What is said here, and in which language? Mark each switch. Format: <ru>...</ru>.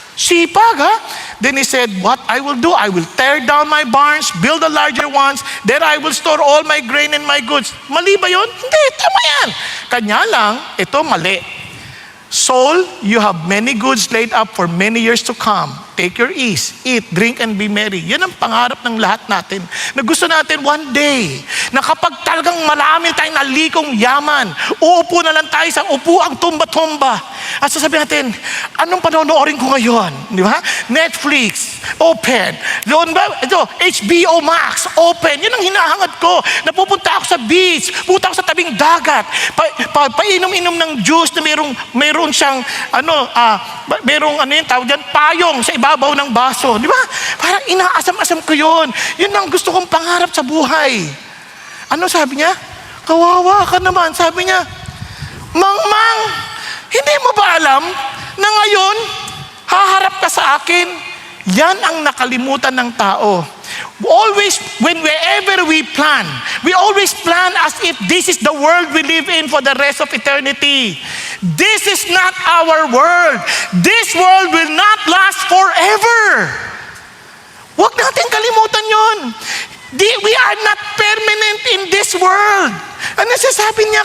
<en>Sipag, Then he said, what I will do, I will tear down my barns, build a larger ones, there I will store all my grain and my goods.</en> <tl>Mali ba yun? Hindi, tama yan. Kanya lang, ito mali.</tl> <en>Soul, you have many goods laid up for many years to come. Take your ease, eat, drink, and be merry.</en> <tl>Yan ang pangarap ng lahat natin. Na gusto natin</tl> <en>one day,</en> <tl>na kapag talagang marami tayong nalikong yaman, uupo na lang tayo sa upuang tumba-tumba. At sasabihin natin, anong panonoorin ko ngayon? Di ba? Netflix, open. Doon ba? Ito, HBO Max, open. Yan ang hinahangad ko. Napupunta ako sa beach, pupunta ako sa tabing dagat, painom-inom ng juice na mayroon siyang, mayroong yung tawag dyan, payong sa ibabaw ng baso. Di ba? Parang inaasam-asam ko yun. Yun ang gusto kong pangarap sa buhay. Ano sabi niya? Kawawa ka naman. Sabi niya, Mang, Hindi mo ba alam na ngayon, haharap ka sa akin? Yan ang nakalimutan ng tao.</tl> <en>Always, whenever we plan, we always plan as if this is the world we live in for the rest of eternity. This is not our world. This world will not last forever.</en> <tl>Huwag natin kalimutan yon.</tl> <en>We are not permanent in this world.</en> <tl>Ano nasasabi niya?</tl>